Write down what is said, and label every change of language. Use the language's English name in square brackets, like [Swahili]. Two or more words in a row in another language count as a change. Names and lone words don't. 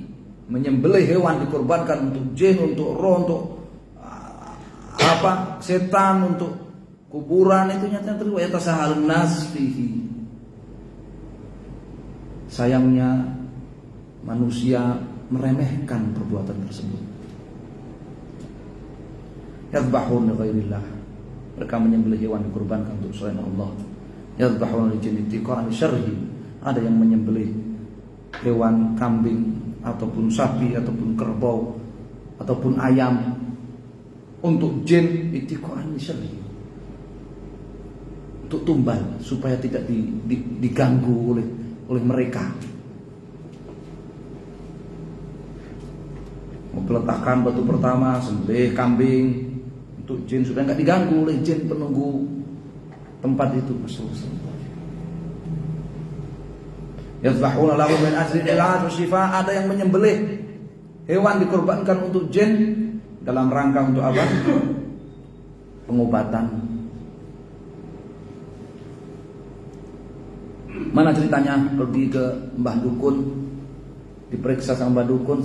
[Indonesian] Menyembelih hewan dikorbankan untuk jin, untuk roh, untuk setan, untuk kuburan, itu nyata terjadi. [Arabic] يتساهل الناس فيه. [Indonesian] Sayangnya manusia meremehkan perbuatan tersebut. [Arabic] يذبحون لغير الله, [Indonesian] mereka menyembelih hewan dikorbankan untuk selain Allah. [Arabic] يذبحون للجن اتقاء شره, [Indonesian] ada yang menyembelih hewan kambing ataupun sapi ataupun kerbau ataupun ayam untuk jin, [Arabic] اتقاء شره, [Indonesian] untuk tumbal supaya tidak diganggu oleh mereka. Meletakkan batu pertama, sembelih kambing untuk jin supaya nggak diganggu oleh jin penunggu tempat itu. [Arabic] يذبحون له من أجل العلاج والشفاء, [Indonesian] ada yang menyembelih hewan dikorbankan untuk jin dalam rangka untuk apa? Pengobatan. Mana ceritanya? Pergi ke Mbah Dukun, diperiksa sama Mbah Dukun.